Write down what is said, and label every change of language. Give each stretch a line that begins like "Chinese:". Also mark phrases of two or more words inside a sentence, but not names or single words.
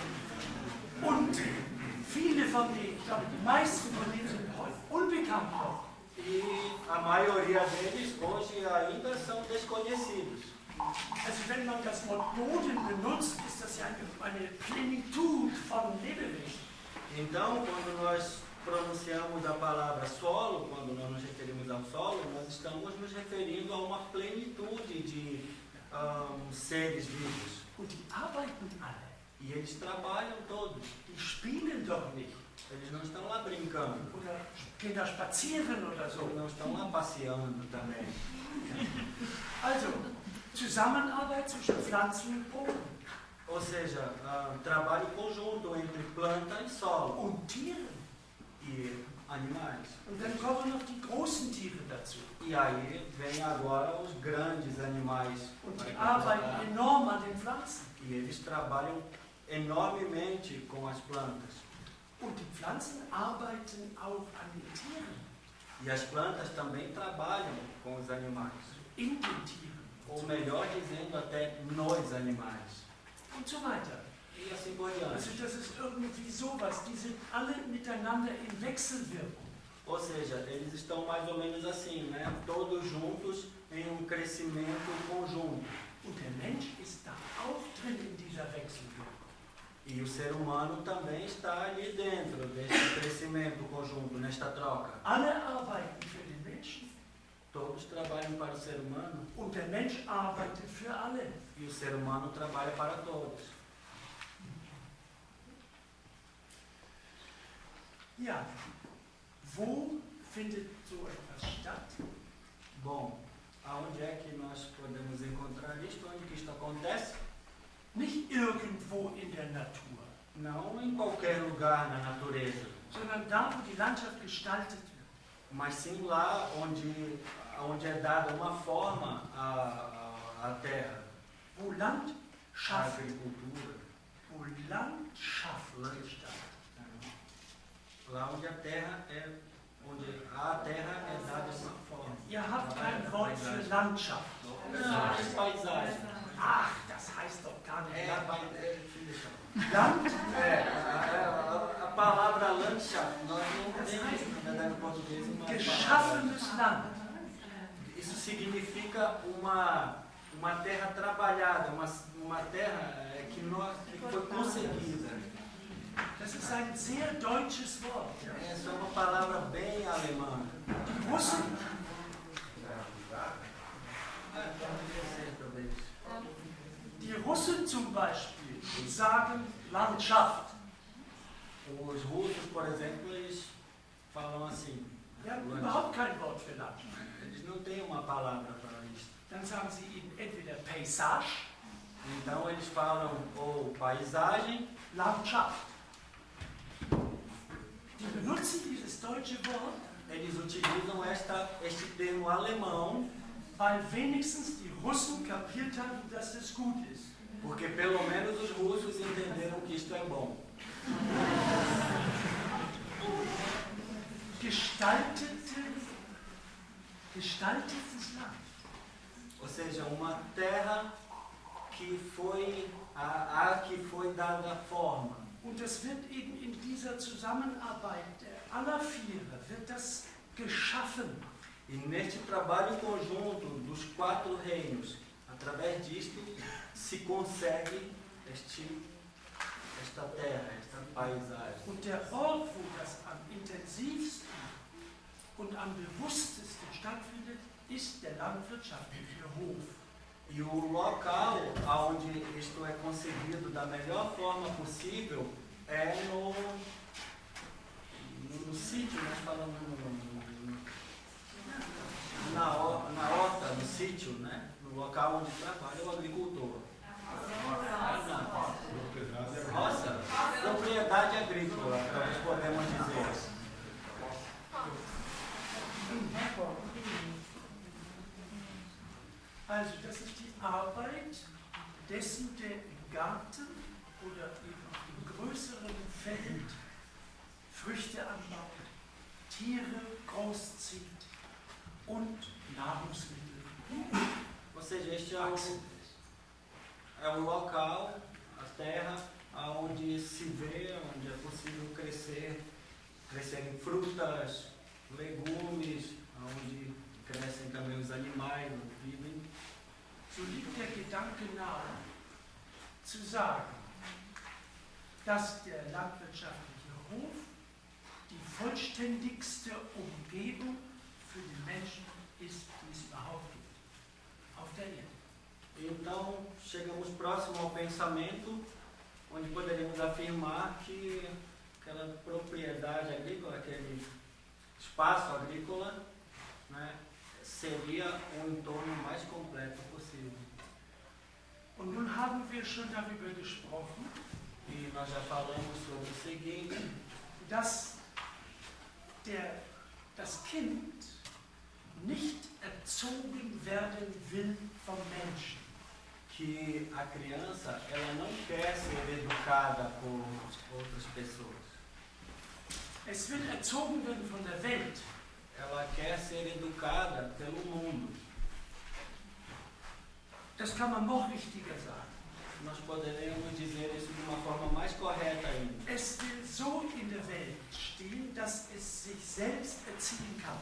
German: Und viele von denen, ich glaube, die meisten von denen sind heute unbekannt noch.
Portuguese: E a maioria deles hoje ainda são desconhecidos.
German: Also wenn man das Wort Boden benutzt, ist das ja eine Plenitud von Lebewesen.
Portuguese: Então, quando nós pronunciamos a palavra solo, quando nós nos referimos ao solo, nós estamos nos referindo a uma plenitude de seres vivos.
German: Und die arbeiten alle.
Portuguese: E eles trabalham todos.
German: Die spielen doch nicht.
Portuguese: Eles não estão lá brincando.
German: Oder gehen da spazieren oder so.
Portuguese: Eles não estão lá passeando também.
German: Also, Zusammenarbeit zwischen Pflanzen und Boden.
Portuguese: Ou seja, trabalho conjunto entre planta e solo.
German: Und Tieren.
Portuguese: E animais.
German: Und dann kommen noch die großen Tiere dazu.
Portuguese: E aí vem agora os grandes animais.
German: Und die
Portuguese: para
German: arbeiten
Portuguese: completar.
German: enorm an den Pflanzen.
Portuguese: E eles trabalham enormemente com as plantas.
German: Und die Pflanzen arbeiten auch an den Tieren.
Portuguese: E as plantas também trabalham com os animais.
German: In den Tieren.
Portuguese: Ou melhor dizendo, até nos animais.
German: Und so weiter.
Portuguese: E assim por
German: Also
Portuguese: diante.
German: das ist irgendwie sowas. Die sind alle miteinander in Wechselwirkung.
Portuguese: Ou seja, eles estão mais ou menos assim, né? Todos juntos em um crescimento conjunto.
German: Und der Mensch ist da auch drin in dieser Wechselwirkung.
Portuguese: E o ser humano também está ali dentro desse crescimento conjunto, nesta troca.
German: Alle arbeiten für den Menschen
Portuguese: Todos trabalham para o ser humano
German: und der Mensch arbeitet für alle.
Portuguese: e o ser humano trabalha para todos.
German: Ja, wo findet so etwas statt?
Portuguese: Bom, aonde é que nós podemos encontrar isto? Onde que isto acontece?
German: Nicht irgendwo in der Natur,
Portuguese: Não em qualquer lugar na natureza,
German: sondern da, wo die Landschaft gestaltet wird.
Portuguese: mas sim lá onde é dada uma forma à terra,
German: Wo
Portuguese: à
German: Landschaft,
Portuguese: agricultura.
German: wo Landschaft gestaltet.
Portuguese: Lá onde a terra é dada de uma forma.
German: Ihr habt kein Wort für Landschaft.
Portuguese: Não, paisagem.
German: Ach, das heißt doch gar nicht Landschaft. Land, Land,
Portuguese: a palavra Landschaft, nós não temos, na verdade, em português, uma palavra.
German: geschaffenes Land.
Portuguese: Isso significa uma terra trabalhada, uma terra que foi concebida.
German: Das ist ein sehr deutsches Wort.
Portuguese: Essa é uma palavra bem alemã.
German: Die Russen, die Russen zum Beispiel sagen Landschaft.
Portuguese: Os russos, por exemplo, eles falam assim.
German: Die haben überhaupt kein Wort für Landschaft.
Portuguese: Eles não têm uma palavra para isso.
German: Dann sagen sie eben entweder Paysage,
Portuguese: Então eles falam ou paisagem,
German: Landschaft. Die benutzen dieses deutsche Wort,
Portuguese: eles utilizam este termo alemão,
German: weil wenigstens die Russen kapiert haben, dass es gut ist.
Portuguese: porque pelo menos os russos entenderam que isto é bom.
German: Gestaltetes Land.
Portuguese: Ou seja, uma terra que foi que foi dada forma.
German: Und es wird eben in dieser Zusammenarbeit aller Vierer, wird das geschaffen.
Portuguese: E neste trabalho conjunto dos 4 reinos, através disto se consegue esta terra, esta paisagem.
German: Und der Ort, wo das am intensivsten und am bewusstesten stattfindet, ist der landwirtschaftliche Hof.
Portuguese: E o local onde isto é concebido da melhor forma possível é no sítio, nós falamos na horta, no sítio, né? No local onde trabalha o agricultor. Roça, propriedade agrícola, talvez podemos dizer.
German: Also das ist die Arbeit dessen, der im Garten oder eben im größeren Feld Früchte anbaut, Tiere großzieht und Nahrungsmittel
Portuguese: Ou seja, este
German: wachsen lässt.
Portuguese: é o local, a terra, onde se vê, onde é possível crescerem frutas, legumes, onde crescem também os animais, onde vivem.
German: So liegt der Gedanke nahe, zu sagen, dass der landwirtschaftliche Hof die vollständigste Umgebung für den Menschen ist, die es überhaupt gibt, auf der Erde.
Portuguese: Então, chegamos próximo ao pensamento, onde poderíamos afirmar que aquela propriedade agrícola, aquele espaço agrícola, né, seria o entorno mais completo possível.
German: Und nun haben wir schon darüber gesprochen,
Portuguese: E nós já falamos sobre o seguinte,
German: dass das Kind nicht erzogen werden will vom Menschen.
Portuguese: que a criança ela não quer ser educada por outras pessoas.
German: Es will erzogen werden von der Welt.
Portuguese: Ela quer ser educada pelo mundo.
German: Das kann man noch richtiger sagen.
Portuguese: Nós poderíamos dizer isso de uma forma mais correta ainda.
German: Es will so in der Welt stehen, dass es sich selbst erziehen kann.